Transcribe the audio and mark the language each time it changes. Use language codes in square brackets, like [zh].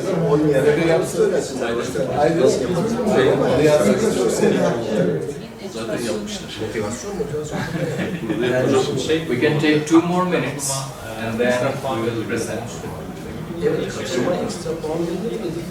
[tr] 10 yere yapsın. Aynen. Onu yazmak çok seviyorum. Zaten yapmışlar. Motivasyon. [en] We can take 2 more minutes and then we will present. [tr] Evet, kaçırma ekstra puan verilir mi?